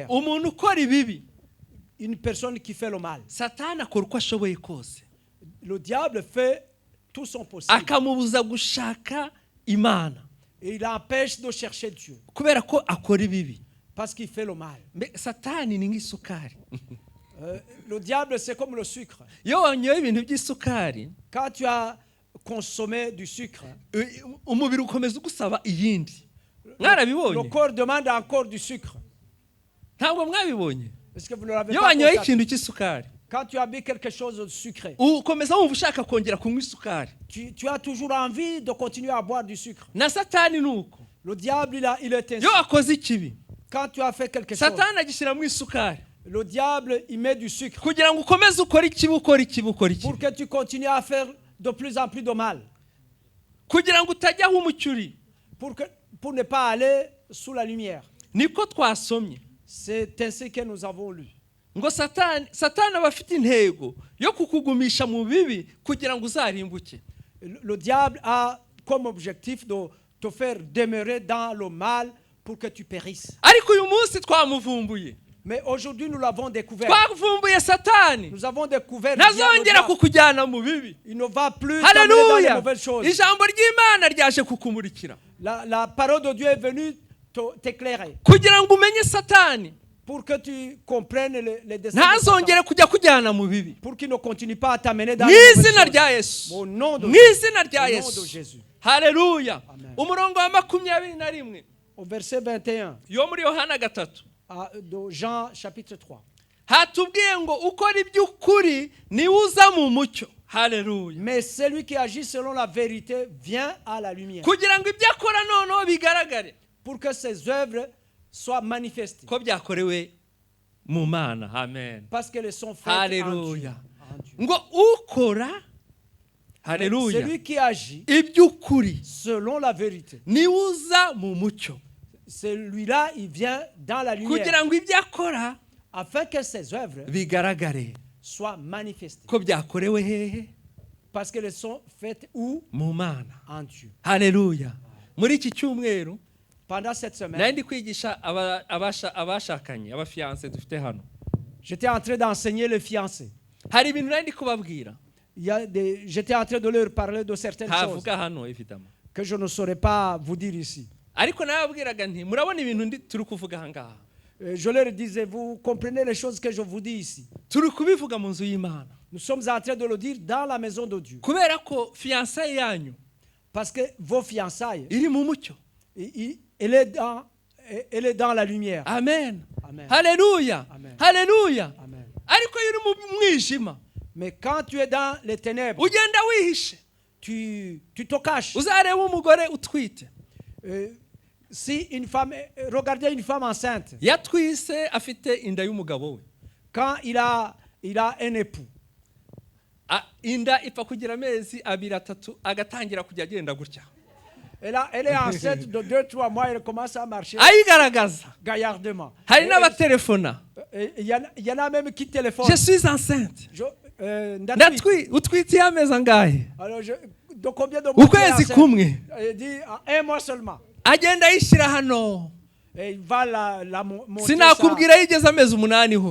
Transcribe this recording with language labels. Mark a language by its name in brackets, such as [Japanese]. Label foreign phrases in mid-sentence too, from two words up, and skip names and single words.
[Kinyarwanda] Umuntu ukora ibibi, [French] Une personne qui fait le mal, [Kinyarwanda] Satani akora uko ashoboye kose [French] le diable fait tout son possible [Kinyarwanda] akamubuza gushaka Imana [French] et il empêche de chercher Dieu [Kinyarwanda] kubera ko akora ibibi. [French] parce qu'il fait le mal. [Kinyarwanda] Satani ni nk'isukari. [French] Le diable, c'est comme le sucre. [Kinyarwanda] Iyo wanyoye ibintu by'isukari, [French] Quand tu as consommé du sucre, [Kinyarwanda] umubiri ukomeza ugusaba iyindi. [French] le [Kinyarwanda] Mwarabibonye? [French] corps demande encore du sucre. [Kinyarwanda] Ntabwo mwabibonye? [French] Est-ce que vous ne l'avez [Kinyarwanda] Iyo [French] pas [Kinyarwanda] wanyoye [French] constaté? [Kinyarwanda] ikintu cy'isukari, [French] Quand tu as bu quelque chose de sucré, [Kinyarwanda] ukomeza wumva ushaka kongera kunywa isukari. [French] tu as toujours envie de continuer à boire du sucre. [Kinyarwanda] Na Satani nuko. [French] Le diable, il est ainsi. [Kinyarwanda] Iyo wakoze ikibi, [French] Quand tu as fait quelque chose, [Kinyarwanda] Satani agishyiramo isukari [French] le diable, il met du sucre [Kinyarwanda] kugira ngo ukomeze ukora ikibi, ukora ikibi, ukora [French] pour [Kinyarwanda] ikibi, [French] que tu continues à faire de plus en plus de mal, [Kinyarwanda] kugira ngo utajya aho umucyo uri. [French] pour ne pas aller sous la lumière. [Kinyarwanda] Niko twasomye [French] C'est ainsi que nous avons lu. [Kinyarwanda] ngo Satani aba afite intego yo kukugumisha mu bibi kugira ngo uzarimbuke. [French] Le diable a comme objectif de te faire demeurer dans le mal pour que tu périsses. [Kinyarwanda] Ariko uyu munsi twamuvumbuye. [French] Mais aujourd'hui, nous l'avons découvert. [Kinyarwanda] Twavumbuye Satani. [French] Nous avons découvert le diable. [Kinyarwanda] Ntazongera kukujyana mu bibi. [French] Il ne va plus t'amener dans les [Kinyarwanda] Haleluya. [French] mauvaises choses. [Kinyarwanda] Ijambo ry'Imana ryaje kukumurikira [French] La parole de Dieu est venue t'éclairer [Kinyarwanda] kugira ngo umenye Satani [French] pour que tu comprennes les desseins de [Kinyarwanda] ntazongere [French] Satan, [Kinyarwanda] kujya kujyana mu bibi. [French] pour qu'il ne continue pas à t'amener dans [Kinyarwanda] Mu [French] les mauvaises [Kinyarwanda] izina [French] choses. [Kinyarwanda] rya Yesu. [French] Au nom de [Kinyarwanda] Mu [French] Jésus. [Kinyarwanda] izina rya [French] Au nom de [Kinyarwanda] Yesu. [French] Jésus. [Kinyarwanda] Haleluya. Amen. Umurongo wa 21 [French] Au verset 21 [Kinyarwanda] yo muri Yohana 3 [French] de Jean chapitre 3. [Kinyarwanda] hatubwiye ngo ukora iby'ukuri niwe uza mu mucyo. Haleluya. [French] Mais celui qui agit selon la vérité vient à la lumière, [Kinyarwanda] Kugira ngo ibyo akora noneho bigaragare [French] pour que ses œuvres soient manifestées, [Kinyarwanda] ko byakorewe mu Mana. Amen. [French] parce qu'elles sont faites en Dieu. [Kinyarwanda] Haleluya. [French] En Dieu. [Kinyarwanda] Ngo ukora, haleluya, [French] Celui qui agit [Kinyarwanda] iby'ukuri [French] selon la vérité, [Kinyarwanda] niwe uza mu mucyo [French] celui-là, il vient dans la lumière, [Kinyarwanda] kugira ngo ibyo akora [French] afin que ses œuvres [Kinyarwanda] bigaragare [French] soient manifestées, [Kinyarwanda] ko byakorewe hehe? [French] parce qu'elles sont faites où? [Kinyarwanda] Mu Mana. [French] En Dieu. [Kinyarwanda] Haleluya. Muri iki cyumweru [French] Pendant cette semaine, [Kinyarwanda] nari ndi kwigisha abashakanye, abafiance dufite hano. [French] j'étais en train d'enseigner les fiancés. [Kinyarwanda] Hari ibintu nari ndi kubabwira [French] J'étais en train de leur parler de certaines choses [Kinyarwanda] havuga hano évidemment, [French] que je ne saurais pas vous dire ici. [Kinyarwanda] ariko nababwiraga nti murabona ibintu turi kuvuga aha ngaha, [French] Je leur disais, vous comprenez les choses que je vous dis ici. [Kinyarwanda] turi kubivuga mu nzu y'Imana [French] Nous sommes en train de le dire dans la maison de Dieu. [Kinyarwanda] kubera ko fiançailles yanyu [French] Parce que vos fiançailles, [Kinyarwanda] iri mu mucyo. [French] elle est dans la lumière. [Kinyarwanda] Amen. Amen. Haleluya. Amen. Haleluya. Amen. Ariko iyo uri mu mwijima [French] Mais quand tu es dans les ténèbres, [Kinyarwanda] ugenda wihishe, [French] tu te caches. [Kinyarwanda] uzareba umugore utwite [French] Si une femme, regardez une femme enceinte, [Kinyarwanda] yatwise afite inda y'umugabo we, [French] quand il a un époux, [Kinyarwanda] inda ipfa kugira amezi 2-3 agatangira kujya agenda gutya, [French] elle est enceinte de 2-3 mois, elle commence à marcher [Kinyarwanda] ayigaragaza. [French] gaillardement. [Kinyarwanda] Hari n'abatelefona, [French] Il y en a même qui téléphonent. je suis enceinte. [Kinyarwanda] Ndatwi. Utwite amezi angahe? [French] Alors, de combien de mois tu es [Kinyarwanda] Ukwezi [French] enceinte? [Kinyarwanda] kumwe. [French] Il dit 1 mois seulement. [Kinyarwanda] Agenda ayishyira hano. [French] Et il va la monter. [Kinyarwanda] Sinakubwira yigeze amezi 8 ho.